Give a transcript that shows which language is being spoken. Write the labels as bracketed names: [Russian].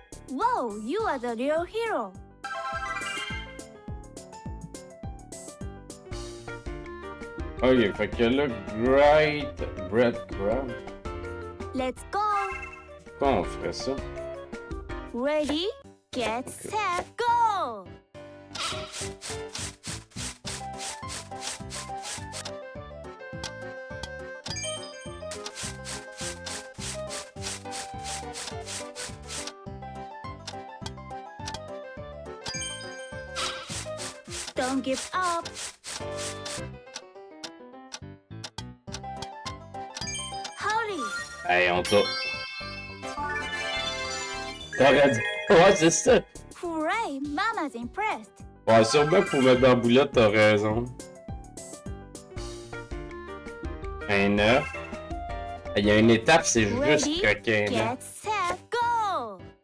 [English] Whoa, you are the real hero! [French] Ok, fait que là, Great Breadcrumb. [English] Let's go! [French] Comment on ferait ça? [English] Ready, get set, go! Don't give up. Hurry. [French] Hey, on t'a... T'aurais dit... Ouais, c'est ça. [English] Hooray, Mama's impressed. [French] Ouais, sûrement pour mettre dans la boulette, t'as raison. Un œuf. Il y a une étape, c'est juste [English] Ready, [French] coquin, là. [English] get set, go.